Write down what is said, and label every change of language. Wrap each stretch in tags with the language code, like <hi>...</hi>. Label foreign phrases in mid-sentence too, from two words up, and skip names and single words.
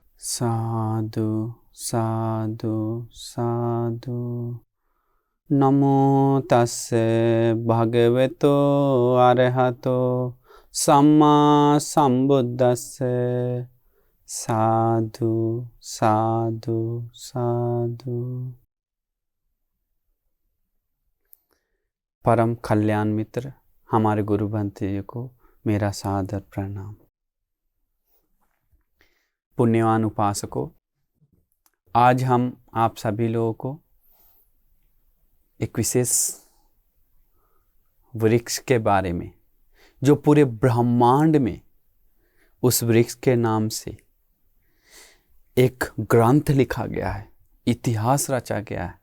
<pi>साधु साधु साधु। नमो तस्से भगवतो अरहतो सम्मा संबुद्दस्से। साधु साधु साधु।</pi> <hi>परम कल्याण मित्र हमारे गुरु भंते जी को मेरा सादर प्रणाम। पुण्यवान उपासकों, आज हम आप सभी लोगों को एक विशेष वृक्ष के बारे में, जो पूरे ब्रह्मांड में उस वृक्ष के नाम से एक ग्रंथ लिखा गया है, इतिहास रचा गया है।</hi>